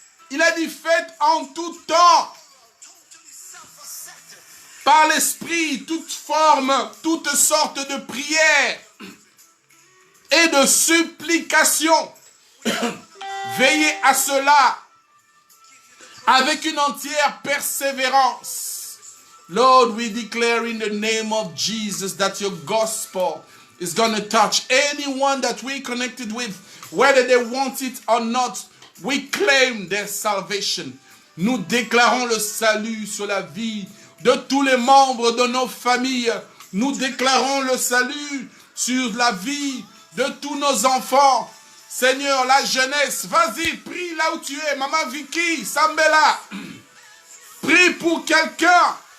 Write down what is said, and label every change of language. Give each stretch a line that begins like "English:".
French: Il a dit, faites en tout temps, par l'esprit, toute forme, toutes sortes de prières et de supplications. Veillez à cela avec une entière persévérance.
English: Lord, we declare in the name of Jesus that your gospel is going to touch anyone that we connected with, whether they want it or not. We claim their salvation.
French: Nous déclarons le salut sur la vie de tous les membres de nos familles. Nous déclarons le salut sur la vie de tous nos enfants. Seigneur, la jeunesse, vas-y, prie là où tu es. Maman Vicky, Sambela, prie pour quelqu'un.